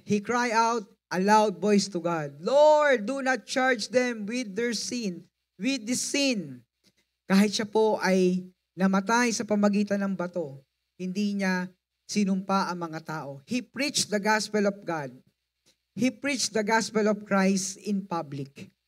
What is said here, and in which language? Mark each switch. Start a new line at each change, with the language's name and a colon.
English: He cried out a loud voice to God, Lord, do not charge them with their sin, with this sin.
Filipino: Kahit siya po ay namatay sa pamagitan ng bato, hindi niya sinumpa ang mga tao.
English: He preached the gospel of God. He preached the gospel of Christ in public.